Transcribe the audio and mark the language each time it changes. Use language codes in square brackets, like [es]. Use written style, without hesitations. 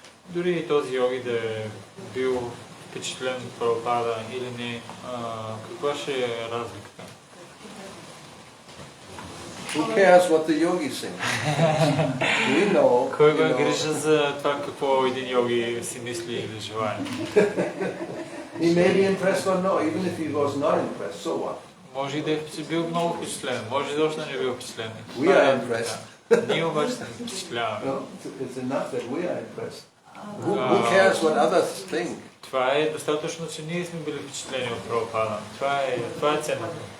[bg] Дори и този йоги да е бил впечатлен от Прабхупада или не, каква ще е разликата? [en] Who cares what the yogis think? We know. [bg] Кой го грижа за това какво един йоги си мисли или желае? [en] He may be impressed or no, even if he was not impressed, so what? [bg] Може и да е бил много впечатлен, може и да още не е бил впечатлен. [en] We are impressed. [bg] Ние обаче се впечатляваме. [en] It's enough that we are impressed. Who cares what others think? [bg] Това е достатъчно, че ние сме били впечатлени от Прабхупада. Това е ценното.